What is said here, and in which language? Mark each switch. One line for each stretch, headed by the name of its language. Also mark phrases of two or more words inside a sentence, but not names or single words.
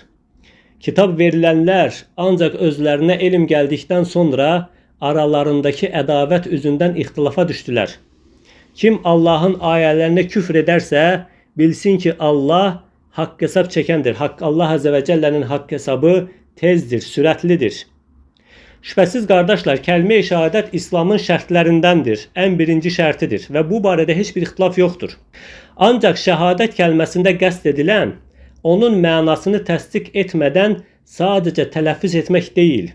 Turkish: Kitap verilenler ancak özlerine ilim geldikten sonra aralarındaki ədavət üzünden ihtilafa düştüler. Kim Allah'ın ayetlerine küfür ederse bilsin ki Allah hak hesap çekendir. Allah Azze ve Celle'nin hak hesabı tezdir, sürətlidir.
Azerbaijani: Şübhəsiz qardaşlar, kəlmə-i şəhadət İslamın şərtlərindəndir, ən birinci şərtidir və bu barədə heç bir ixtilaf yoxdur. Ancaq şəhadət kəlməsində qəsd edilən, onun mənasını təsdiq etmədən sadəcə tələffüz etmək deyil.